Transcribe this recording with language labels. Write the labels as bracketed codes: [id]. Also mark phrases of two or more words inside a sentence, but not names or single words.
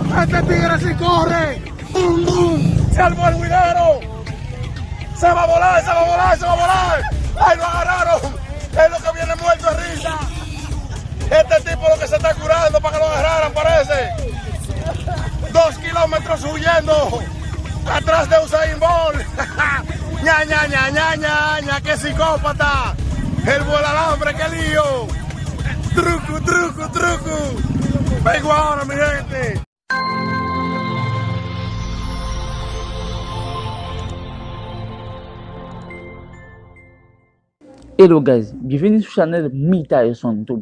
[es] Este tigre sí corre. ¡Bum, bum! ¡Se armó el guinero! ¡Se va a volar, se va a volar, se va a volar! ¡Ay, lo agarraron! Es lo que viene muerto de risa. Este tipo lo que se está curando para que lo agarraran, parece. 2 kilómetros huyendo atrás de Usain Bolt. ña, ña, ña, ña, ña, ña, qué psicópata. El vuelo alambre, qué lío. Truco, truco, truco. Vengo ahora, mi gente. [en] Hello guys, [fr] bienvenue sur la chaîne Mita sur YouTube.